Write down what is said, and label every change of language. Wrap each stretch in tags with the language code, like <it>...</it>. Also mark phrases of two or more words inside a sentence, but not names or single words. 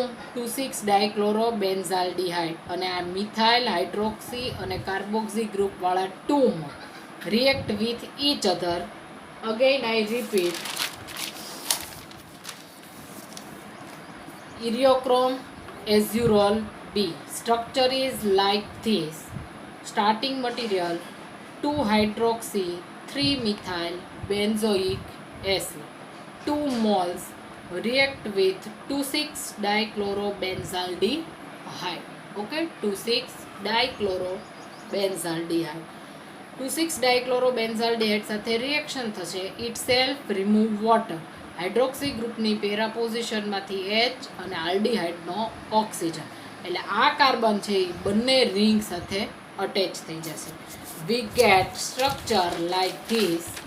<gu>2,6 ડાયક્લોરોબેન્ઝાલ્ડિહાઇડ અને આ મિથાઇલ હાઇડ્રોક્સી અને કાર્બોક્સી ગ્રુપવાળા 2</gu> <en>react with each other. again I repeat, eriochrome azurol B. Structure is like this. Starting material 2 hydroxy 3 methyl benzoic acid, 2 moles react with 2,6 dichlorobenzaldehyde. Okay, 2,6 dichlorobenzaldehyde.</en> <gu>2,6 dichlorobenzaldehyde સાથે રિએક્શન થશે.</gu> <en>it self remove water.</en> <gu>હાઇડ્રોક્સી ગ્રુપની પેરા પોઝિશનમાંથી એચ અને આલ્ડીહાઇડનો ઓક્સિજન, એટલે આ કાર્બન છે એ બંને રિંગ સાથે અટેચ થઈ જશે.</gu> <en>we get structure like this.</en>